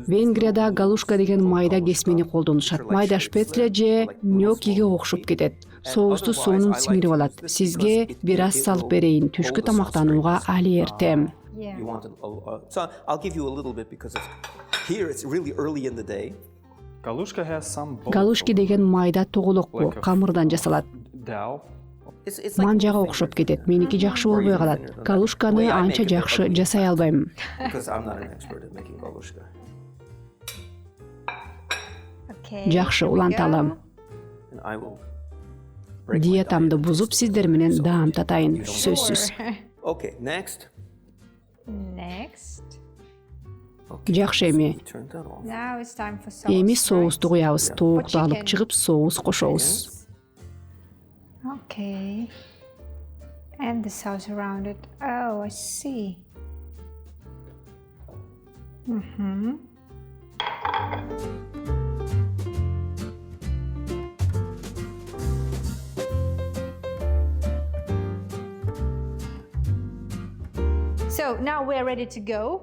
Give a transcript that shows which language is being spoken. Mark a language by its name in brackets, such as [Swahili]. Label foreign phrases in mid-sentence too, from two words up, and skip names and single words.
[Kyrgyz] Венгрияда галушка деген майда кесмени колдонушат. Майда шпецле же ньокиге окшоп кетет. Соусту сонун сиңирип алат. Сизге бир аз салып берейин. Түшкү тамактанууга али эртем. [English] you want so I'll give you a little bit because here it's really early in the day. Galushka has some [Kyrgyz] Галушки деген майда тоголокпу, камырдан жасалат. [English] dough. It's [Kyrgyz] Манжага окшоп кетет. Меники жакшы болбой калат. Галушканы анча жакшы жасай албайм. [English] because I'm not an expert at making galushka. Okay. [Kyrgyz] Жакшы, [English] here we [Kyrgyz] уланталы. [English] go. And I will break my [Kyrgyz] Диетамды [English] diet. [Kyrgyz] бузуп, сиздер менен даам татайын. Сөзсүз. [English] Okay, next. Next. [Kyrgyz] Жакшы эми. [English] We turn that off. Now it's time for sauce. [Kyrgyz] Эми [English] right? [Kyrgyz] соусту куябыз. Тоокту алып [English] chicken. [Kyrgyz] чыгып, соус кошобуз. [English] Okay. And the sauce around it. Oh, I see. So now we're ready to go.